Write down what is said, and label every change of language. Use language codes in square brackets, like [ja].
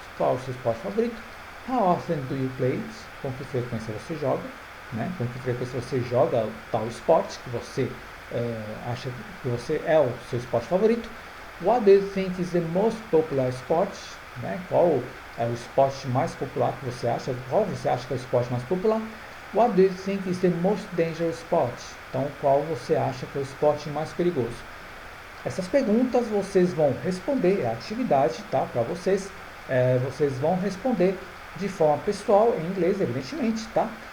[pt] Qual é o seu esporte favorito? [en] How often do you play it? [pt] Com que frequência você joga? Né? Com que frequência você joga tal esporte que você acha que você é o seu esporte favorito? [en] What do you think is the most popular sport? [pt] Né? Qual é o esporte mais popular que você acha? Qual você acha que é o esporte mais popular? [en] What do you think is the most dangerous sport? [pt] Então, qual você acha que é o esporte mais perigoso? Essas perguntas vocês vão responder, é a atividade, tá? Para vocês, vocês vão responder de forma pessoal, em inglês, evidentemente, tá?